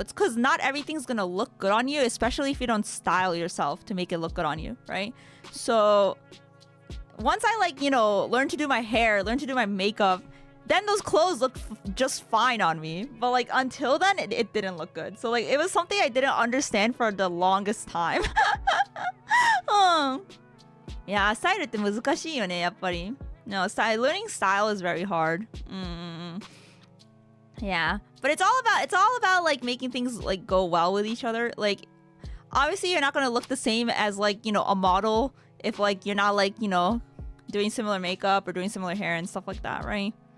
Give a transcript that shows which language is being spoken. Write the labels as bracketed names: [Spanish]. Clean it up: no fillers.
[English] It's because not everything's gonna look good on you, especially if you don't style yourself to make it look good on you, right? So once I like, you know, learn to do my hair, learn to do my makeup, then those clothes look just fine on me. But like until then, it didn't look good. So like it was something I didn't understand for the longest time. [Japanese] Yeah, スタイルって難しいよね、やっぱり。 [English] No, learning style is very hard. Yeah, but it's all about like making things like go well with each other. Like obviously you're not going to look the same as like, you know, a model if like you're not like, you know, doing similar makeup or doing similar hair and stuff like that, right?